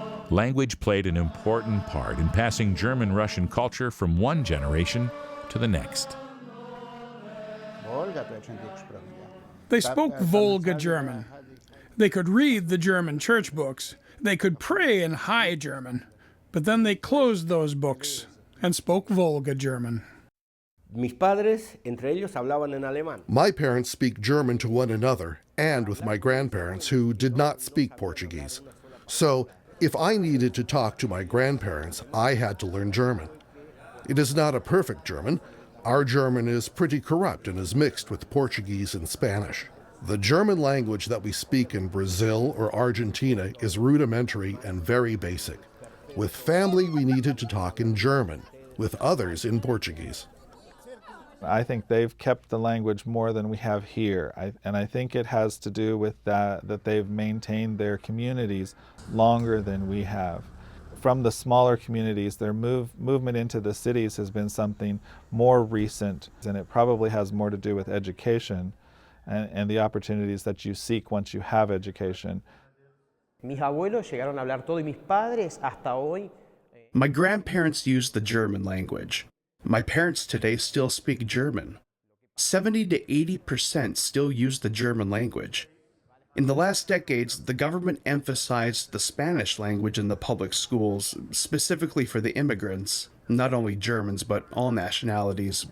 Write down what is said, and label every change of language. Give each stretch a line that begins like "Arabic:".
English: Language played an important part in passing German-Russian culture from one generation to the next. They spoke Volga German. They could read the German church books. They could pray in High German. But then they closed those books and spoke Volga German.
Spanish: Mis padres, entre ellos, hablaban en alemán.
English: My parents speak German to one another and with my grandparents who did not speak Portuguese. So, if I needed to talk to my grandparents, I had to learn German. It is not a perfect German. Our German is pretty corrupt and is mixed with Portuguese and Spanish. The German language that we speak in Brazil or Argentina is rudimentary and very basic. With family, we needed to talk in German, with others in Portuguese. I think they've kept the language more than we have here. And I think it has to do with that they've maintained their communities longer than we have. From the smaller communities, their movement into the cities has been something more recent, and it probably has more to do with education and the opportunities that you seek once you have education.
Spanish: Mis abuelos llegaron a hablar todo y mis padres hasta hoy.
English: My grandparents used the German language. My parents today still speak German. 70 to 80% still use the German language. In the last decades, the government emphasized the Spanish language in the public schools, specifically for the immigrants, not only Germans, but all nationalities.